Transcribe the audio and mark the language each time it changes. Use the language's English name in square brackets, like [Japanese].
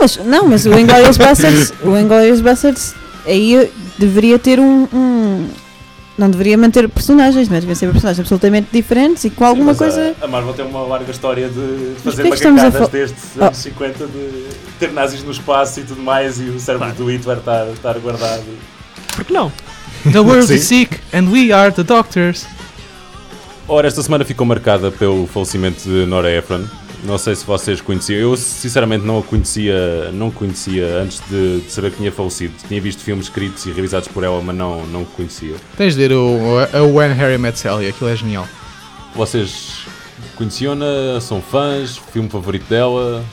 [Portuguese] Não, mas o Inglourious Basterds, aí deveria ter um... Não deveria manter personagens, mas deviam ser personagens absolutamente diferentes e com alguma coisa... A Marvel tem uma larga história de fazer macacadas desde anos 50, de ter nazis no espaço e tudo mais, e o cérebro do Hitler estar guardado. Porque não? [English] The world is sick and we are the doctors. [Portuguese] Ora, esta semana ficou marcada pelo falecimento de Nora Ephron. Não sei se vocês conheciam. Eu, sinceramente, não conhecia antes de saber que tinha falecido. Tinha visto filmes escritos e realizados por ela, mas não conhecia. Tens de ver o When Harry Met Sally. Aquilo é genial. Vocês conheciam-na? São fãs? Filme favorito dela?